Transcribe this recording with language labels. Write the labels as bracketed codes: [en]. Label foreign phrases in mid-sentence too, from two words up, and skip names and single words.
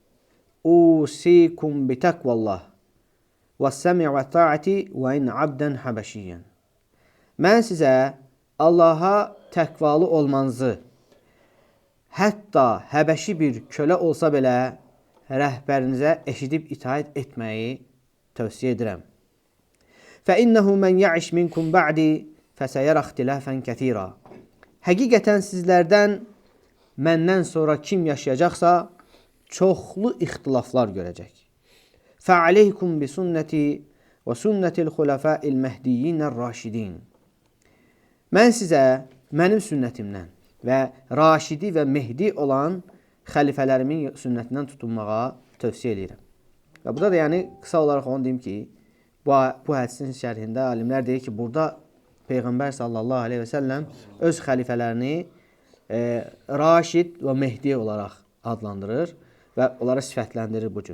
[ar] أوصيكم بتقوى الله و السمع و الطاعة و إن عبدا حبشيا. [az] Mən sizə Allaha təqvalı olmanızı, hətta həbəşi bir kölə olsa belə rəhbərinizə eşidib itaət etməyi tövsiyə edirəm. [ar] فَإِنَّهُ مَنْ يَعِشْ مِنْكُمْ بَعْدِ فَسَيَرَ اخْتِلَافًا كَثِيرًا. [az] Həqiqətən sizlərdən məndən sonra kim yaşayacaqsa çoxlu ixtilaflar görəcək. [ar] فَعَلَيْكُمْ بِسُنَّتِي وَسُنَّةِ الْخُلَفَاءِ الْمَهْدِيِّينَ الرَّاشِدِينَ. [az] Mən sizə mənim sünnətimdən və Raşidi və Mehdi olan xəlifələrimin sünnətindən tutunmağa tövsiyə edirəm. Və burada da yəni qısa olaraq onu deyim ki, bu hədisin şərhində alimlər deyir ki, burada Peyğəmbər [ar] صلى الله عليه و سلم [az] öz xəlifələrini Raşid və Mehdi olaraq adlandırır və onlara sifətləndirir bu cür.